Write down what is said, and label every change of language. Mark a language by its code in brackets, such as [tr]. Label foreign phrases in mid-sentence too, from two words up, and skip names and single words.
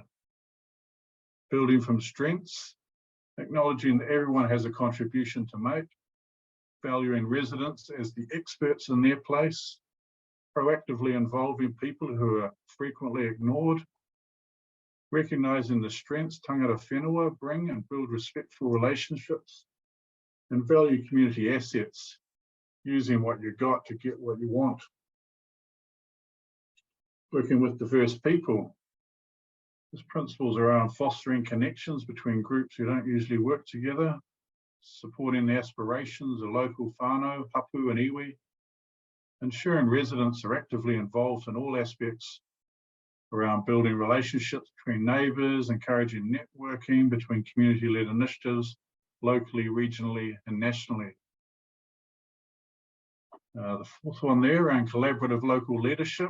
[en] Building from strengths, acknowledging that everyone has a contribution to make, valuing residents as the experts in their place, proactively involving people who are frequently ignored, recognising the strengths [mi] tangata whenua [en] bring and build respectful relationships, and value community assets, using what you got to get what you want. Working with diverse people. This principles around fostering connections between groups who don't usually work together, supporting the aspirations of local [mi] whānau, hapu [en] and iwi, ensuring residents are actively involved in all aspects around building relationships between neighbours, encouraging networking between community-led initiatives, locally, regionally and nationally. The fourth one there around collaborative local leadership.